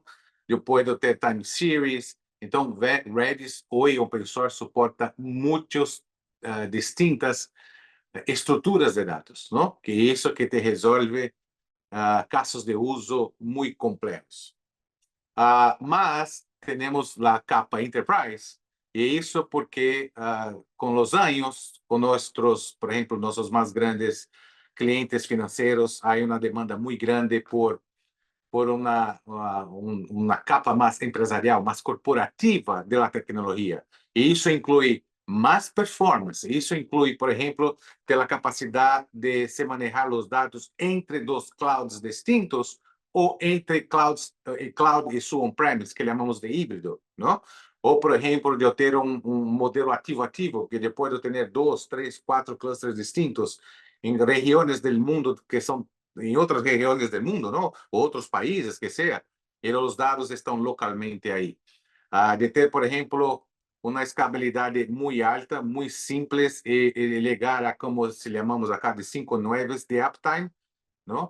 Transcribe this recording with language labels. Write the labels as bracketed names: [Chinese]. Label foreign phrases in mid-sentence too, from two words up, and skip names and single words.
[Portuguese] Eu posso ter [English] time series. [Portuguese] Então, Redis hoje [English] open source [Portuguese] suporta muitas distintas estruturas de dados, não? Que isso que te resolve casos de uso muito complexos. Mas temos a capa Enterprise, [Spanish] Y eso porque con los años, con nuestros, por ejemplo, nuestros más grandes clientes financieros, hay una demanda muy grande por una capa más empresarial, más corporativa de la tecnología. Y eso incluye más performance, eso incluye, por ejemplo, de la capacidad de se manejar los datos entre dos clouds distintos o entre clouds, cloud y su on-premise, que llamamos de híbrido, ¿no? [Portuguese] Ou, por exemplo, de eu ter modelo ativo-ativo, que eu posso ter 2, 3, 4 clusters distintos em regiões do mundo que são em outras regiões do mundo, não? Ou outros países, que seja, e os dados estão localmente aí. De ter, por exemplo, uma escalabilidade muito alta, muito simples e chegar a, como se chamamos acá, de 5 9 de uptime, não?